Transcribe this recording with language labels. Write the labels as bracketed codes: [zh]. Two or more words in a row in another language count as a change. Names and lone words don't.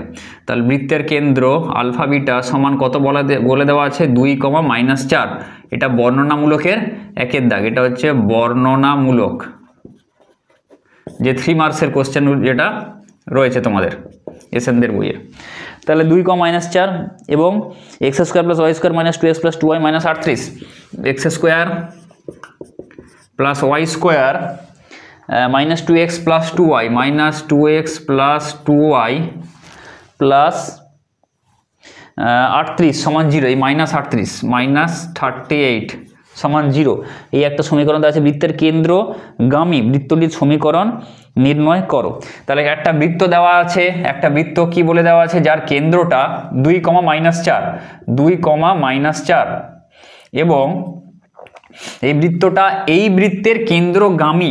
[bn] তাহলে বৃত্তের কেন্দ্র আলফা বিটা সমান কত বলে দেওয়া আছে 2-4। এটা বর্ণনামূলকের একের দাগ, এটা হচ্ছে বর্ণনামূলক যে 3 মার্কসের কোশ্চেন যেটা রয়েছে তোমাদের এসএনদের বইয়ে। তাহলে 2-4 এবং x² + y² - 2x + 2y - 38, x² + y² - 2x + 2y - 2x + 2y +38 = 0, এই -38 -38 = 0, এই একটা সমীকরণ আছে। বৃত্তের কেন্দ্রগামী বৃত্তটির সমীকরণ নির্ণয় করো। তাহলে একটা বৃত্ত দেওয়া আছে, একটা বৃত্ত কি বলে দেওয়া আছে যার কেন্দ্রটা 2-4 এবং এই বৃত্তটা এই বৃত্তের কেন্দ্রগামী।